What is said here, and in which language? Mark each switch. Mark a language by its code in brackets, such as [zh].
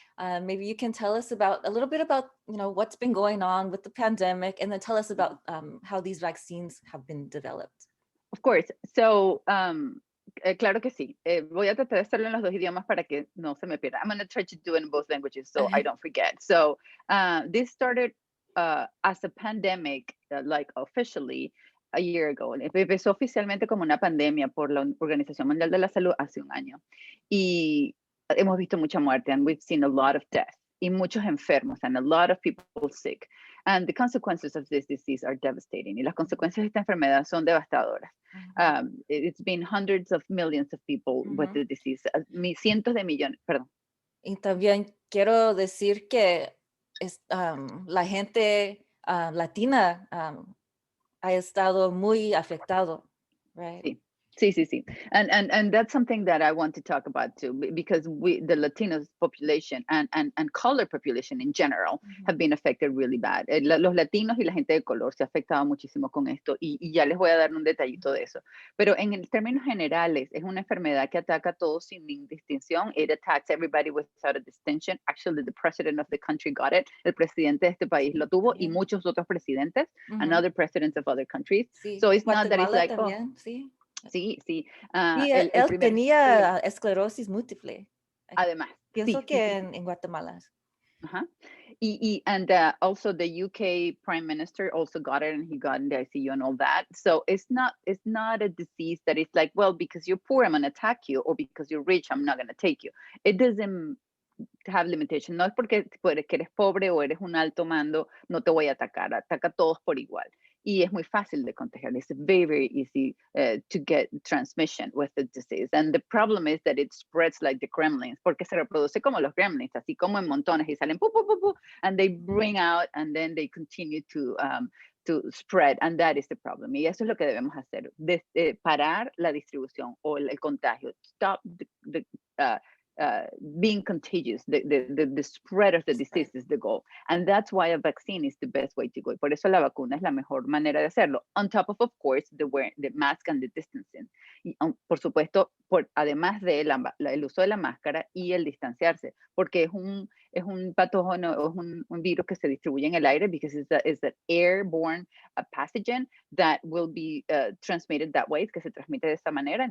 [en] Maybe you can tell us a little bit about, what's been going on with the pandemic, and then tell us about how these vaccines have been developed. Of course. So, [es] claro que sí. Voy a tratar de hacerlo en los dos idiomas para que no se me pierda. [en] I'm going to try to do it in both languages so I don't forget. So, this started as a pandemic, like officially, a year ago. [es] Empezó oficialmente como una pandemia por la Organización Mundial de la Salud hace un año. Y hemos visto mucha muerte, [en] and we've seen a lot of death, [es] y muchos enfermos, [en] and a lot of people sick. And the consequences of this disease are devastating. [es] Y las consecuencias de esta enfermedad son devastadoras. [en] It's been hundreds of millions of people with the disease. [es] Cientos de millones, perdón. Y también quiero decir que la gente latina ha estado muy afectado, right? Sí. Sí. [en] And that's something that I want to talk about too, because the Latino population and color population in general have been affected really bad. [es] Los latinos y la gente de color se ha afectado muchísimo con esto, y ya les voy a dar un detallito de eso. Pero en términos generales, es una enfermedad que ataca a todos sin distinción. [en] It attacks everybody without a distinction. Actually, the president of the country got it. [es] El presidente de este país lo tuvo, y muchos otros presidentes, [en] and other presidents of other countries. [es] Sí. [en] So it's not that it's like, [es] también, sí. Sí. Él tenía esclerosis múltiple. Además. Pienso que en Guatemala. [en] And also the UK Prime Minister also got it, and he got in the ICU and all that. So it's not a disease that is like, well, because you're poor, I'm going to attack you, or because you're rich, I'm not going to take you. It doesn't have limitation. [es] No es porque eres pobre o eres un alto mando, no te voy a atacar. Ataca a todos por igual. Y es muy fácil de contagiar. [en] It's very, very easy to get transmission with the disease. And the problem is that it spreads like the gremlins, [es] porque se reproduce como los gremlins, así como en montones, y salen pu, pu, [en] pu, pu, and they bring out, and then they continue to to spread, and that is the problem. [es] Y eso es lo que debemos hacer, parar la distribución o el contagio. [en] Stop uh, being contagious. The spread of the disease is the goal. And that's why a vaccine is the best way to go. [es] Y por eso la vacuna es la mejor manera de hacerlo. [en] On top of course, the mask and the distancing. [es] Y, por supuesto, además de el uso de la máscara y el distanciarse, porque es un patógeno, es un virus que se distribuye en el aire, [en] because it's an airborne pathogen that will be transmitted that way, [es] que se transmite de esa manera.